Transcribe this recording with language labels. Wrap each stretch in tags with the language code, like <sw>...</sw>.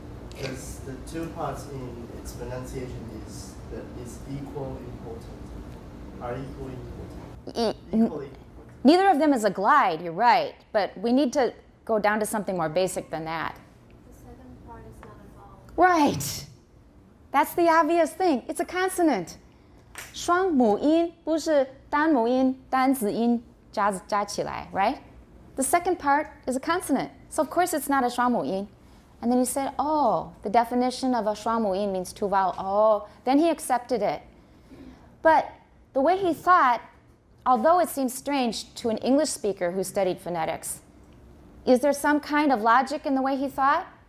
<en>Because the two parts in its pronunciation is equal important, are equally important. Equally important. neither of them is a glide, you're right. But we need to go down to something more basic than that. The second part is not a vowel. Right. That's the obvious thing. It's a consonant.</en> <zh>双母音不是单母音单子音加起来, right?</zh> <en>The second part is a consonant. So of course it's not a 双母音. And then he said, oh, the definition of a 双母音means two vowels. Oh, then he accepted it. But the way he thought, although it seems strange to an English speaker who studied phonetics, is there some kind of logic in the way he thought?</en>